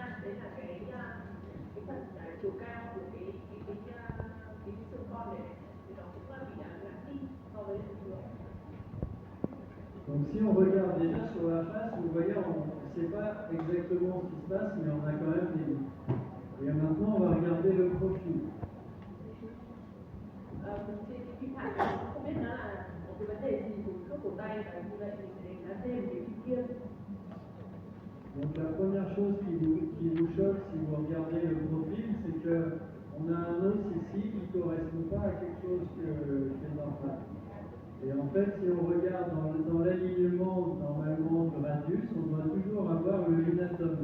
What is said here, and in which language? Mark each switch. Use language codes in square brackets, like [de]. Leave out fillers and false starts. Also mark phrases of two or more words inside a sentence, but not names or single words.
[vi] nên là cái phần chiều cao của cái xương con này thì nó cũng bị ngắn đi so với bình thường. [fr] Donc si on regarde déjà sur la face, vous voyez, on ne sait pas exactement ce qui se passe, mais on a quand même des lits. Et maintenant, on va regarder le profil. [vi] Thì không biết nó là một cái vấn đề gì của khớp cổ tay và như vậy thì sẽ đánh giá thêm cái phim kia. [fr] Donc la première chose qui vous choque si vous regardez le profil, c'est qu'on a un os ici qui ne correspond pas à quelque chose qui est normal. Et en fait, si on regarde dans l'alignement normalement du radius, on doit toujours avoir le lunatome.